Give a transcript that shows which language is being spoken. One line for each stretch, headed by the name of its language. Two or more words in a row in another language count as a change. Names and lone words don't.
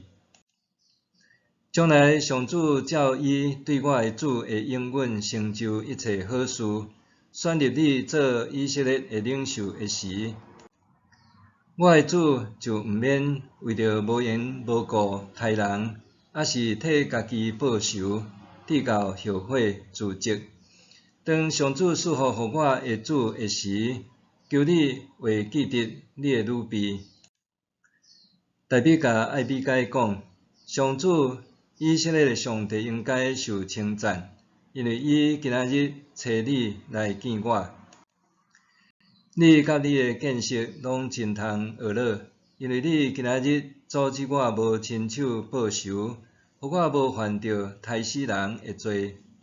Min Nan Chinese: 将来上主照伊对我的主的应允，成就一切好事，选立你做以色列的领袖的时，我的主就毋免为着无缘无故害人，还是替家己报仇，直到后悔自责。当上主赐福互我的主的时，求你会记得你的女婢。大比甲艾比该讲：上主以色列的上帝应该受称赞，因为伊今仔日找你来见我。你甲你的见识拢真通学乐，因为你今仔日阻止我无亲手报仇，互我无犯着杀死人的罪。